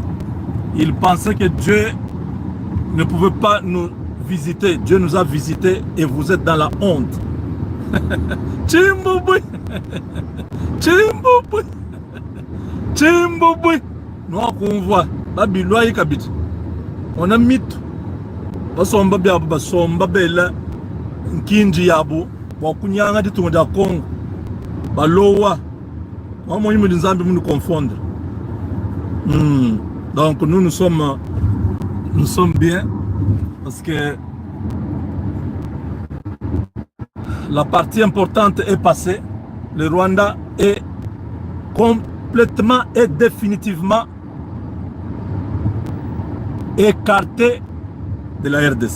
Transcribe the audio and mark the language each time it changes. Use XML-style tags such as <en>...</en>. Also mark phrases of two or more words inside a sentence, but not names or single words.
<fr>Ils pensaient que Dieu ne pouvait pas nous visiter. Dieu nous a visités et vous êtes dans la honte. Chimbouboui, Chimbouboui, Chimbouboui. Nous on voit, Babiloua Kabit. On a mis Basomba Biabu, Basomba Bella, Nkinji Yabu, Wakunyanga de Tonda Congo, Baloa. Moi, je me nous confondre. Donc, nous sommes bien parce que la partie importante est passée. Le Rwanda est complètement et définitivement écarté de la RDC.</fr>